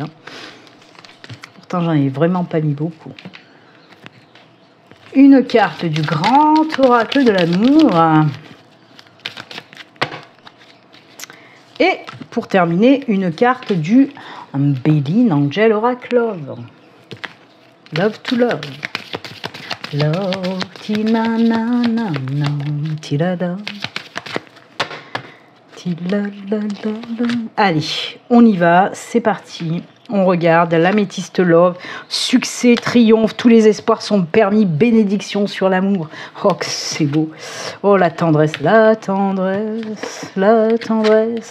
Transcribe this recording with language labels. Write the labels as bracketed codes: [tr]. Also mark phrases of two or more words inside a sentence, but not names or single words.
[fr] Pourtant, j'en ai vraiment pas mis beaucoup. Une carte du grand oracle de l'amour. Et pour terminer, une carte du Béline Angel Oracle Love. [en] Love to love. Love, ti-na-na-na-na, ti-la-da. [fr] Ti-la-la-la-la. Allez, on y va, c'est parti. On regarde l'améthyste love, succès, triomphe, tous les espoirs sont permis, bénédiction sur l'amour. Oh, que c'est beau. Oh, la tendresse, la tendresse, la tendresse.